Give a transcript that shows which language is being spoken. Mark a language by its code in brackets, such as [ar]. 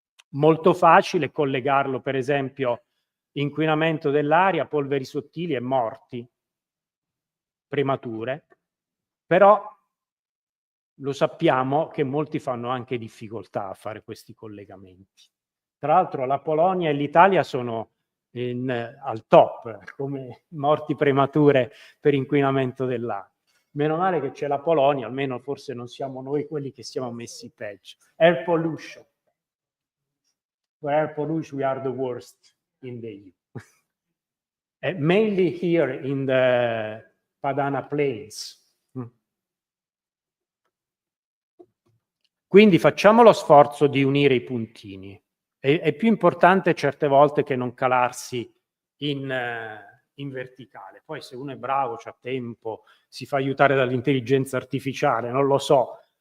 [it] Molto facile collegarlo, per esempio, inquinamento dell'aria, polveri sottili e morti premature, però lo sappiamo che molti fanno anche difficoltà a fare questi collegamenti. Tra l'altro la Polonia e l'Italia sono al top come morti premature per inquinamento dell'aria. Meno male che c'è la Polonia, almeno forse non siamo noi quelli che siamo messi peggio. [en] Air pollution. For air pollution we are the worst in the EU. Mainly here in the Padana Plains. [it] Quindi facciamo lo sforzo di unire i puntini. È più importante certe volte che non calarsi in verticale. Poi se uno è bravo, c'ha tempo, si fa aiutare dall'intelligenza artificiale, non lo so.